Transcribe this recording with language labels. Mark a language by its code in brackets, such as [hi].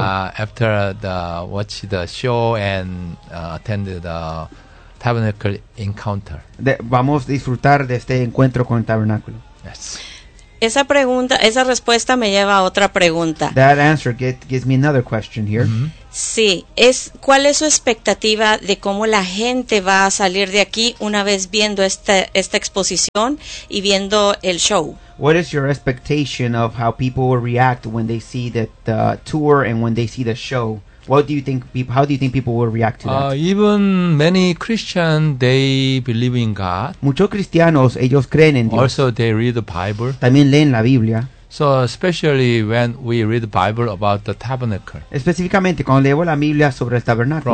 [en] After the watch the show and attend the tabernacle encounter. [es] Vamos a disfrutar de este encuentro con el tabernáculo. [en] Yes. [es] Esa pregunta, esa respuesta me lleva a otra pregunta. [en] That answer gives me another question here. Mm-hmm. [es] Sí, es ¿cuál es su expectativa de cómo la gente va a salir de aquí una vez viendo esta exposición y viendo el show? [en] What is your expectation of how people will react when they see the tour and when they see the show? What do you think? How do you think people will react to that? Even many Christians, they believe in God. [es] Muchos cristianos, ellos creen en Dios. [en] Also, they read the Bible. [es] También leen la Biblia. [en] So, especially when we read the Bible about the tabernacle. [es] Específicamente, cuando leo la Biblia sobre el tabernáculo.